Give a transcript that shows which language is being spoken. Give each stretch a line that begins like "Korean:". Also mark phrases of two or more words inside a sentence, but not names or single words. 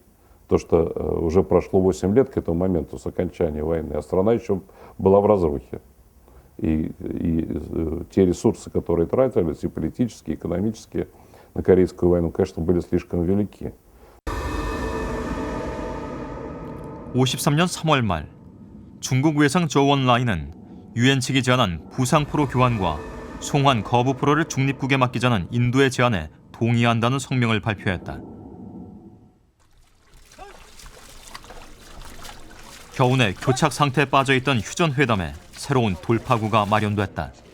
Russian: То, что уже прошло 8 лет к этому моменту с окончания войны, а страна еще была в разрухе. И те ресурсы, которые тратились, и политические, и экономические, на Корейскую войну, конечно, были слишком велики.
Korean: 53년 3월 말 중국 외상 조원라이는 유엔 측이 제안한 부상포로 교환과 송환 거부 포로를 중립국에 맡기자는 인도의 제안에 동의한다는 성명을 발표했다. 겨우내 교착 상태에 빠져있던 휴전회담에 새로운 돌파구가 마련됐다.